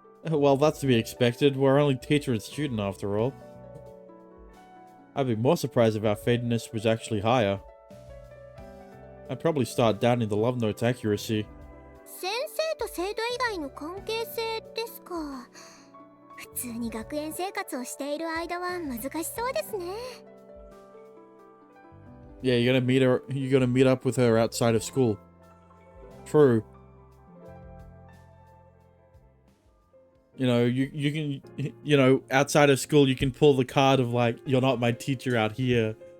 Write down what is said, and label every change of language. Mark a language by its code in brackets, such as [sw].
[en] Well, that's to be expected. We're only teacher and student after all. I'd be more surprised if our fatedness was actually higher. I'd probably start doubting the love note's accuracy. [ja] 先生と生徒以外外の関係性ですか。普通に学園生活をしている間は難しそうですね。 [en] Yeah, you're gonna meet up with her outside of school. True. You know, you can, you know, outside of school, you can pull the card of like, you're not my teacher out here.